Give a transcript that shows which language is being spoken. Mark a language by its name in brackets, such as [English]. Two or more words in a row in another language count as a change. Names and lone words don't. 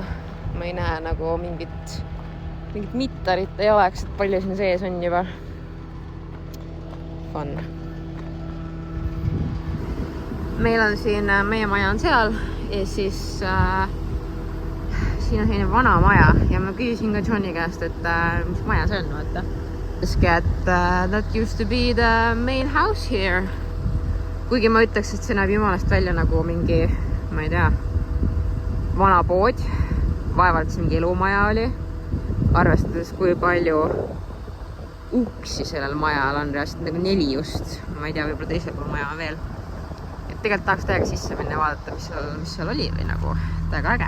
[Estonian] Ma ei näe nagu mingit mittarit ei oleks, et palju siin sees on juba. Fun. Meil on siin, meie maja on seal ja siis siin on selline vana maja ja ma küsisin ka Johnny käest, et mis maja see on, vaata. [English] That used to be the main house here. [Estonian] Kuigi ma ütleks, et see näeb jumalast välja nagu mingi, ma ei tea, vana pood. Vaevalt see mingi elumaja oli. Arvestades, kui palju uksi sellel majal on, reaalselt nagu 4 just. Ma ei tea, võib-olla teisel pool maja on veel. Et tegelikult tahaks täiega sisse minna ja vaadata, mis seal oli või nagu täiega äge.